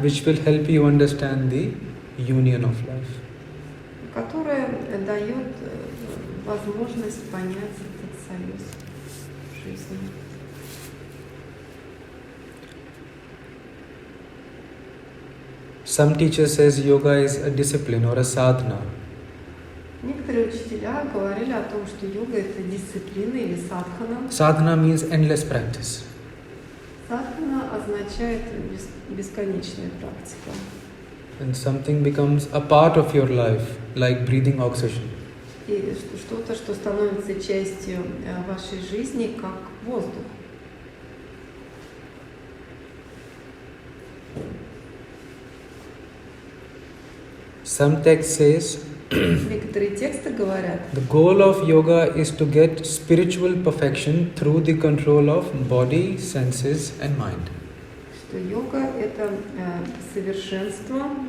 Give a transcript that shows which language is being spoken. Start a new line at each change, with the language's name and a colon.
English: which will help you understand the union of life.
Russian: которая дает возможность понять этот союз в жизни.
English: Some teacher says yoga is a discipline or a sadhana.
Russian: Некоторые учителя говорили о том, что йога – это дисциплина или садхана.
English: Sadhana means endless practice.
Russian: Садхана означает бесконечная практика.
English: And something becomes a part of your life, like breathing oxygen.
Russian: И что-то, что становится частью вашей жизни, как воздух.
English: Some text says
Russian: Некоторые тексты говорят,
English: the goal of yoga is to get spiritual perfection through the control of body, senses and mind.
Russian: что йога – это совершенство,